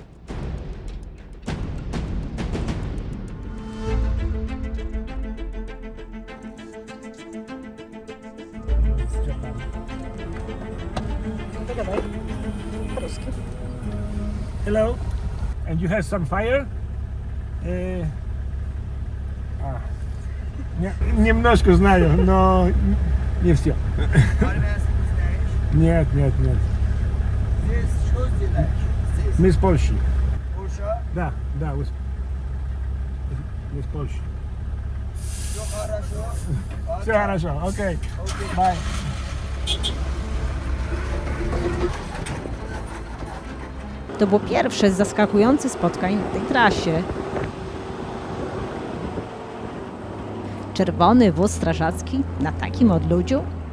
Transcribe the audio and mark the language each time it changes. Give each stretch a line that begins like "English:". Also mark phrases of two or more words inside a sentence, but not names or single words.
English: Hello, and you have some fire?
Russian: Немножко знаю, но не все. Нет. Мы с Польши. Да, мы с Польши. Все хорошо, окей.
English: Bye.
Polish: To było pierwsze z zaskakujących spotkań na tej trasie. Czerwony wóz strażacki na takim odludziu?